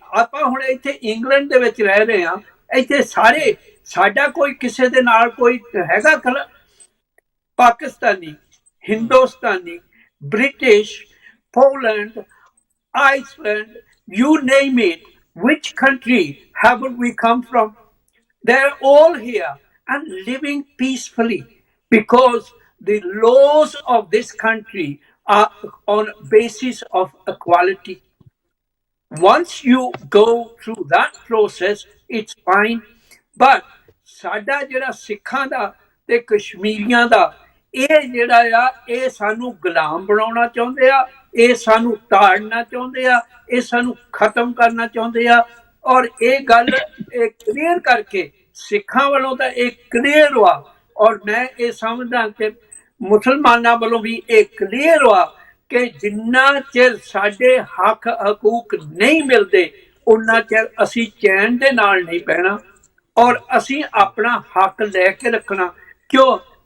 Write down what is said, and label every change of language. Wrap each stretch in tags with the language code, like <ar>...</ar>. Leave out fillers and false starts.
<pa>ਆਪਾਂ ਹੁਣ ਇੱਥੇ ਇੰਗਲੈਂਡ ਦੇ ਵਿੱਚ ਰਹਿ ਰਹੇ ਆ, ਇੱਥੇ ਸਾਰੇ ਸਾਡਾ ਕੋਈ ਕਿਸੇ ਦੇ ਨਾਲ ਕੋਈ ਹੈਗਾ Pakistani, Hindustani,</pa> <en>British, Poland, Iceland, you name it, which country haven't we come from? They're all here and living peacefully because the laws of this country are on basis of equality. Once you go through that process, it's fine.</en> <pa>But ਸਾਡਾ ਜਿਹੜਾ ਸਿੱਖਾਂ ਦਾ ਤੇ ਕਸ਼ਮੀਰੀਆਂ ਦਾ ਇਹ ਜਿਹੜਾ ਆ, ਇਹ ਸਾਨੂੰ ਗੁਲਾਮ ਬਣਾਉਣਾ ਚਾਹੁੰਦੇ ਆ, ਇਹ ਸਾਨੂੰ ਤਾੜਨਾ ਚਾਹੁੰਦੇ ਆ, ਇਹ ਸਾਨੂੰ ਖਤਮ ਕਰਨਾ ਚਾਹੁੰਦੇ ਆ। ਔਰ ਇਹ ਗੱਲ ਇਹ ਕਲੀਅਰ ਕਰਕੇ ਸਿੱਖਾਂ ਵੱਲੋਂ ਤਾਂ ਇਹ ਕਲੀਅਰ ਵਾ, ਔਰ ਮੈਂ ਇਹ ਸਮਝਦਾ ਕਿ ਮੁਸਲਮਾਨਾਂ ਵੱਲੋਂ ਵੀ ਇਹ ਕਲੀਅਰ ਵਾ ਕਿ ਜਿੰਨਾ ਚਿਰ ਸਾਡੇ ਹੱਕ ਹਕੂਕ ਨਹੀਂ ਮਿਲਦੇ ਉਨਾ ਚਿਰ ਅਸੀਂ ਚੈਨ ਦੇ ਨਾਲ ਨਹੀਂ ਬਹਿਣਾ, ਔਰ ਅਸੀਂ ਆਪਣਾ ਹੱਕ ਲੈ ਕੇ ਰੱਖਣਾ। ਕਿਉਂ?</pa>